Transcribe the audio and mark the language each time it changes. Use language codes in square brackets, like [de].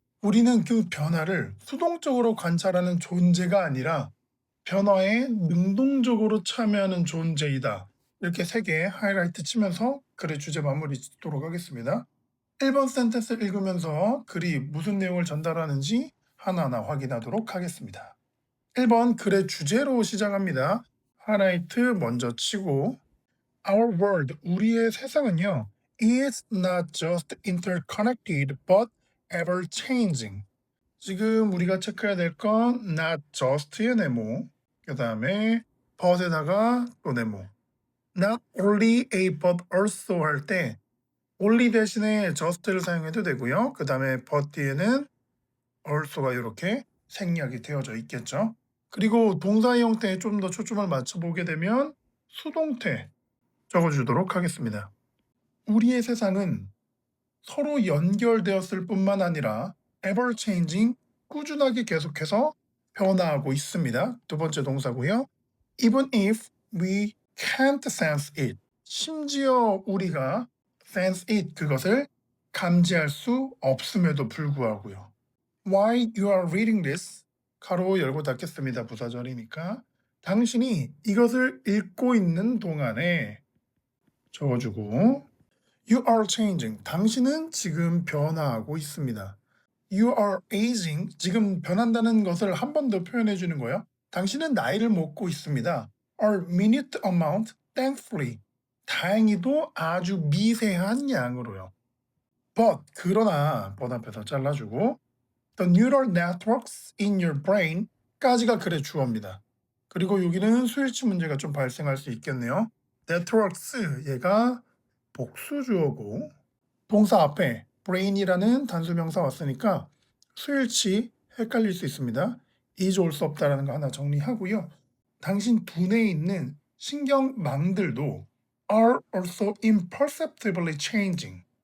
[ko] 우리는 그 변화를 수동적으로 관찰하는 존재가 아니라 변화에 능동적으로 참여하는 존재이다. 이렇게 세 개 하이라이트 치면서 글의 주제 마무리 짓도록 하겠습니다. 1번 센텐스 읽으면서 글이 무슨 내용을 전달하는지 하나하나 확인하도록 하겠습니다. 1번 글의 주제로 시작합니다. 하이라이트 먼저 치고 [en] Our world, [ko] 우리의 세상은요 [en] is not just interconnected but ever changing. [ko] 지금 우리가 체크해야 될 건 not just의 네모, 그 다음에 but에다가 또 네모. not only a but also 할 때 only 대신에 just를 사용해도 되고요. 그 다음에 but 뒤에는 also가 이렇게 생략이 되어져 있겠죠. 그리고 동사의 형태에 좀 더 초점을 맞춰보게 되면 수동태 적어주도록 하겠습니다. 우리의 세상은 서로 연결되었을 뿐만 아니라 ever changing, 꾸준하게 계속해서 변화하고 있습니다. 두 번째 동사고요. [en] Even if we can't sense it. [ko] 심지어 우리가 sense it, 그것을 감지할 수 없음에도 불구하고요. [en] While you are reading this, [ko] 가로 열고 닫겠습니다. 부사절이니까. 당신이 이것을 읽고 있는 동안에 적어주고 [en] You are changing. [ko] 당신은 지금 변화하고 있습니다. [en] You are aging. [ko] 지금 변한다는 것을 한 번 더 표현해 주는 거예요. 당신은 나이를 먹고 있습니다. [en] A minute amount, thankfully. [ko] 다행히도 아주 미세한 양으로요. [en] But, [ko] 그러나, but 앞에서 잘라주고 [en] The neural networks in your brain [ko] 까지가 글의 주어입니다. 그리고 여기는 수일치 문제가 좀 발생할 수 있겠네요. networks, 얘가 복수주어고 동사 앞에 brain이라는 단수명사 왔으니까 수일치 헷갈릴 수 있습니다. is 올 수 없다라는 거 하나 정리하고요. 당신 두뇌에 있는 신경망들도 [en] are also imperceptibly changing.